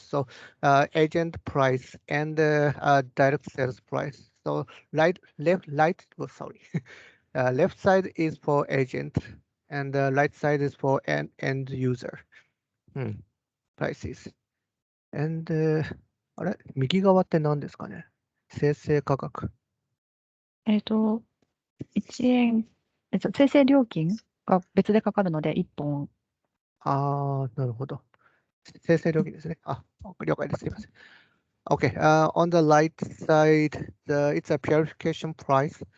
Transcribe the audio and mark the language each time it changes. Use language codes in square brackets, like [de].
[en] So agent price and direct sales price. So left side is for agent, and the right side is for end user prices. [ja] And あれ右側って何ですかね生成価格。 1円、生成料金が別でかかるので、1本。ああ、なるほど。生成料金ですね。あ、了解です。すいません。 [en] Okay, on the right side, it's a purification price.